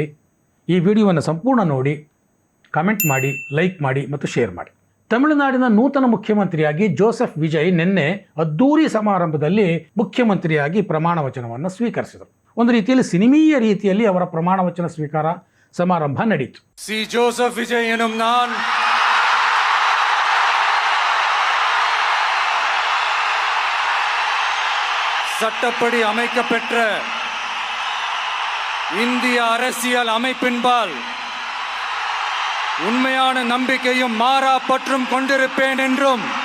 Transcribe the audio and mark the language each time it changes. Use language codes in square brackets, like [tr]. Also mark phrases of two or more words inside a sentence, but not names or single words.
[kn] ಈ ವಿಡಿಯೋವನ್ನು ಸಂಪೂರ್ಣ ನೋಡಿ, ಕಮೆಂಟ್ ಮಾಡಿ, ಲೈಕ್ ಮಾಡಿ ಮತ್ತು ಶೇರ್ ಮಾಡಿ. ತಮಿಳುನಾಡಿನ ನೂತನ ಮುಖ್ಯಮಂತ್ರಿಯಾಗಿ ಜೋಸೆಫ್ ವಿಜಯ್ ನಿನ್ನೆ ಅದ್ದೂರಿ ಸಮಾರಂಭದಲ್ಲಿ ಮುಖ್ಯಮಂತ್ರಿಯಾಗಿ ಪ್ರಮಾಣ ವಚನವನ್ನು ಸ್ವೀಕರಿಸಿದರು. ಒಂದು ರೀತಿಯಲ್ಲಿ ಸಿನಿಮೀಯ ರೀತಿಯಲ್ಲಿ ಅವರ ಪ್ರಮಾಣ ವಚನ ಸ್ವೀಕಾರ ಸಮಾರಂಭ ನಡೆಯಿತು. [ta] ಸಿ ಜೋಸೆಫ್ ವಿಜಯ್ ಎನ್ನುம் நான் சட்டப்படி அமைக்கப்பெற்ற இந்திய அரசியல் அமைப்பின்பால் உண்மையான நம்பிக்கையும் மாறா பற்றும் கொண்டிருப்பேன் என்றும்